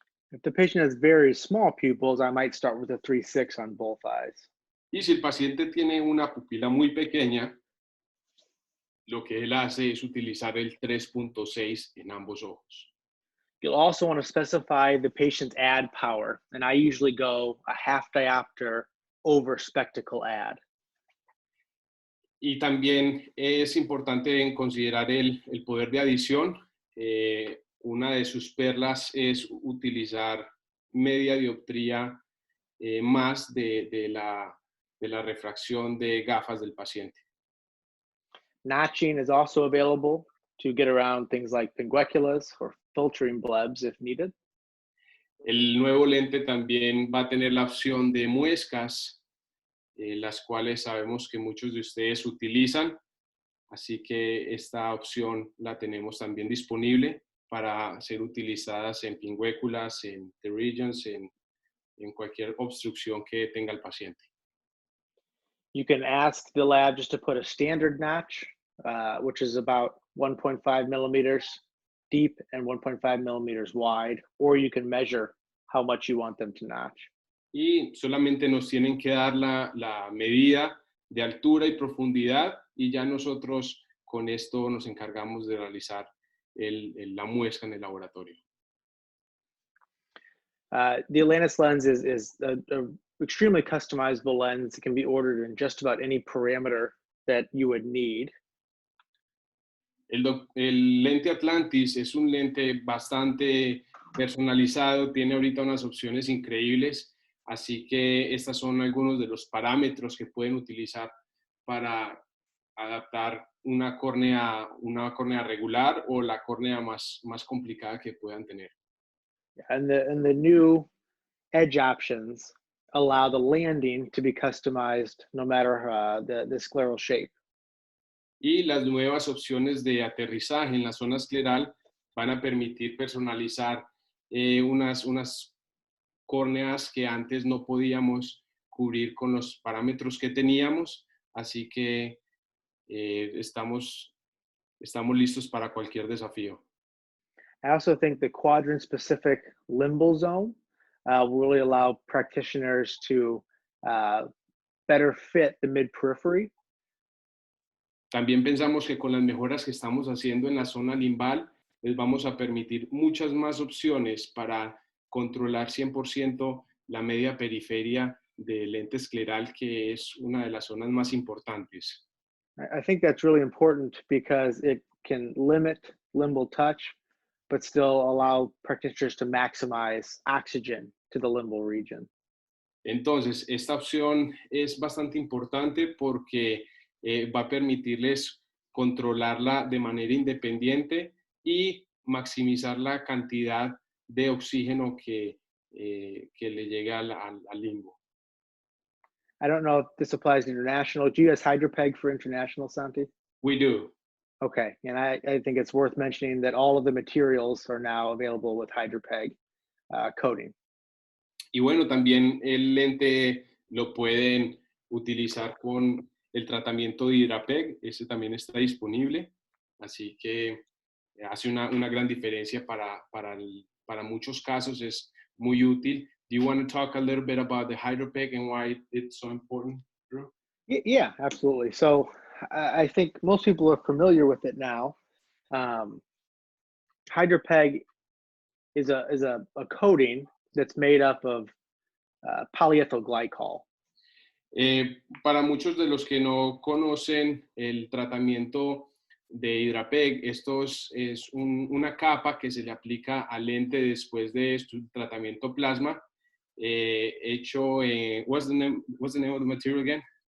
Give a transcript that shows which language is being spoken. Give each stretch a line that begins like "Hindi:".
English: If the patient has very small pupils, I might start with a 3.6 on both eyes.
Spanish: Y si el paciente tiene una pupila muy pequeña, lo que él hace es utilizar el 3.6 en ambos ojos.
English: You'll also want to specify the patient's add power, and I usually go a half diopter over spectacle add.
Spanish: Y también es importante considerar el poder de adición. Una de sus perlas es utilizar media dioptría más de la refracción de gafas del paciente.
English: Notching is also available to get around things like pingueculas or filtering blebs if needed.
Spanish: El nuevo lente también va a tener la opción de muescas, las cuales sabemos que muchos de ustedes utilizan, así que esta opción la tenemos también disponible para ser utilizadas en pingüéculas, en pterygiums, en cualquier obstrucción que tenga el paciente.
English: You can ask the lab just to put a standard notch, which is about 1.5 millimeters deep and 1.5 millimeters wide, or you can measure how much you want them to notch.
Spanish: Y solamente nos tienen que dar la medida de altura y profundidad, y ya nosotros con esto nos encargamos de realizar la muestra en el laboratorio.
English: The Atlantis lens is a extremely customizable lens. It can be ordered in just about any parameter that you would need.
Spanish: El lente Atlantis es un lente bastante personalizado, tiene ahorita unas opciones increíbles, así que estos son algunos de los parámetros que pueden utilizar para adaptar una córnea regular o la córnea más complicada que puedan tener.
English: And the new edge options allow the landing to be customized no matter the scleral shape.
Spanish: Y las nuevas opciones de aterrizaje en la zona escleral van a permitir personalizar unas córneas que antes no podíamos cubrir con los parámetros que teníamos, así que estamos listos para cualquier desafío.
English: I also think the quadrant-specific limbal zone will really allow practitioners to better fit the mid-periphery.
Spanish: También pensamos que con las mejoras que estamos haciendo en la zona limbal, les vamos a permitir muchas más opciones para controlar 100% la media periferia del lente escleral, que es una de las zonas más importantes.
English: I think that's really important because it can limit limbal touch, but still allow practitioners to maximize oxygen to the limbal region.
Spanish: Entonces, esta opción es bastante importante porque va a permitirles controlarla de manera independiente y maximizar la cantidad de oxígeno que le llega al limbo.
English: I don't know if this applies international. Do you guys hydropeg for international, Santi? We do. Okay, and I think it's worth mentioning that all of the materials are now available with hydropeg coating.
Spanish: Y bueno, también el lente lo pueden utilizar con el tratamiento de Hidrapeg, ese también está disponible, así que hace una gran diferencia para muchos casos, es muy útil.
English: Do you want to talk a little bit about the Hidrapeg and why it's so important, Drew? Yeah, absolutely. So I think most people are familiar with it now. Hydropeg is a coating that's made up of polyethyl glycol.
Spanish: Para muchos de los que no conocen el tratamiento de Hidrapeg, esto es una capa que se le aplica al lente después de su tratamiento plasma, hecho en,
English: what's the name of the material again?